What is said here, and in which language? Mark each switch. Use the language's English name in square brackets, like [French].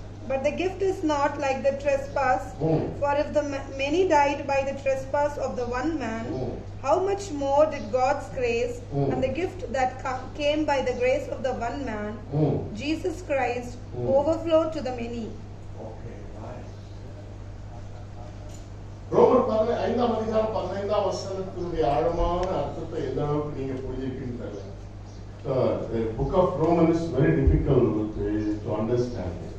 [English] But the gift is not like the trespass. For if the many died by the trespass of the one man, how much more did God's grace and the gift that came by the grace of the one man, Jesus Christ, overflow to the many? Okay, right. [Tamil] ரோமர் 5ஆம் அதிகாரம் 15ஆம் வசனத்தினுடைய ஆழமான அர்த்தத்தை எந்த அளவுக்கு நீங்க புரிஞ்சிருக்கீங்கன்னு தெரியல. [English] So the book of Romans is very difficult to understand.